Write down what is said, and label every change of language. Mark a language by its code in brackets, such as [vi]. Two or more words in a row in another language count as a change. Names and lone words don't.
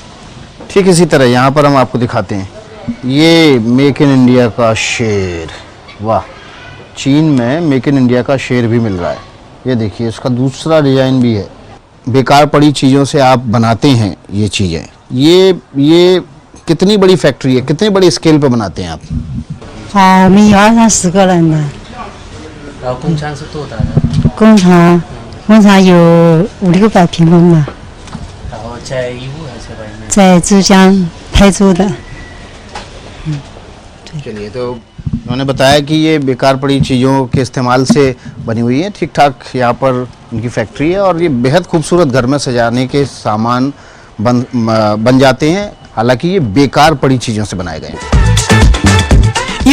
[hi] ठीक इसी तरह यहाँ पर हम आपको दिखाते हैं, ये मेक इन इंडिया का शेर। वाह, चीन में मेक इन इंडिया का शेर भी मिल रहा है। ये देखिए, इसका दूसरा डिज़ाइन भी है। बेकार पड़ी चीज़ों से आप बनाते हैं ये चीज़ें। ये कितनी बड़ी फैक्ट्री है, कितनी बड़ी स्केल पे बनाते हैं आप? [zh] 我们有20个人的然后工厂是多大的？工厂有500-600平方吧，然后在义乌还是外面？在珠江台州的。 [hi] चलिए, तो उन्होंने बताया कि ये बेकार पड़ी चीज़ों के इस्तेमाल से बनी हुई है। ठीक ठाक यहाँ पर उनकी फैक्ट्री है और ये बेहद खूबसूरत घर में सजाने के सामान बन जाते हैं, हालांकि ये बेकार पड़ी चीज़ों से बनाए गए हैं।